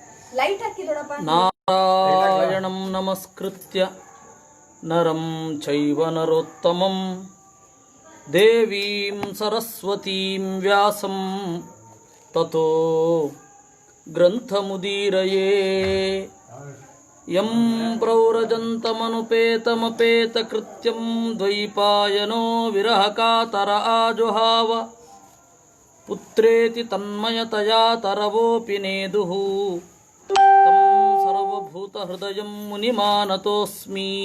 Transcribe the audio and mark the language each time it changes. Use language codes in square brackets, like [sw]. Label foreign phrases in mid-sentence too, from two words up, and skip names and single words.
[sa] ನಾರಾಯಣಂ ನಮಸ್ಕೃತ್ಯ ನರಂ ಚೈವ ನರೋತ್ತಮಂ ದೇವೀಂ ಸರಸ್ವತೀಂ ವ್ಯಾಸಂ ತತೋ ಗ್ರಂಥಮುದೀರಯೇ ಯಂ ಪ್ರವ್ರಜಂತಮನುಪೇತಮಪೇತಕೃತ್ಯಂ ದ್ವೈಪಾಯನೋ ವಿರಹಕಾತರ ಆಜುಹಾವ ಪುತ್ರೇತಿ ತನ್ಮಯತಯಾ ತರವೋಪಿ ನೇದುಃ ತಂ ಸರ್ವಭೂತಹೃದಯಂ ಮುನಿಮಾನತೋಸ್ಮಿ